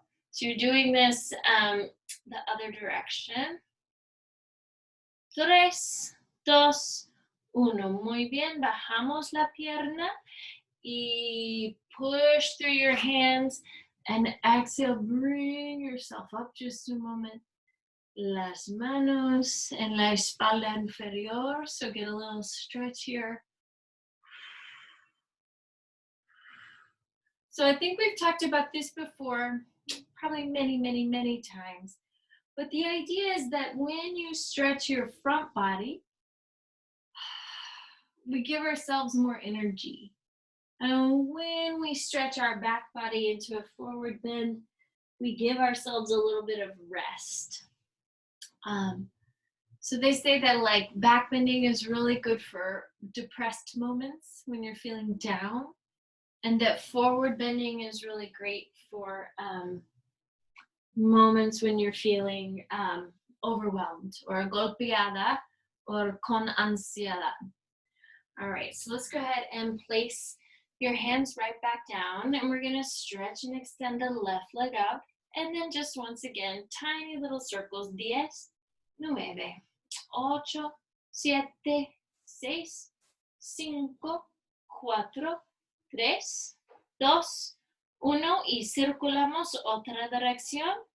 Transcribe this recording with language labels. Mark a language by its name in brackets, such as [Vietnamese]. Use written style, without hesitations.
[English] So you're doing this the other direction. [Spanish] 3, 2, 1. Muy bien. Bajamos la pierna. Y [English] push through your hands. And exhale, bring yourself up just a moment. [Spanish] Las manos en la espalda inferior. [English] So get a little stretch here. So I think we've talked about this before, probably many, many, many times. But the idea is that when you stretch your front body, we give ourselves more energy. And when we stretch our back body into a forward bend, we give ourselves a little bit of rest. So they say that like back bending is really good for depressed moments when you're feeling down, and that forward bending is really great for moments when you're feeling overwhelmed or [Spanish] golpeada [English] or [Spanish] con ansiedad. [English] All right, so let's go ahead and place your hands right back down, and we're gonna stretch and extend the left leg out, and then just once again, tiny little circles. 10, 9, 8, 7, 6, 5, 4, 3, 2, 1, [Spanish] y circulamos otra dirección.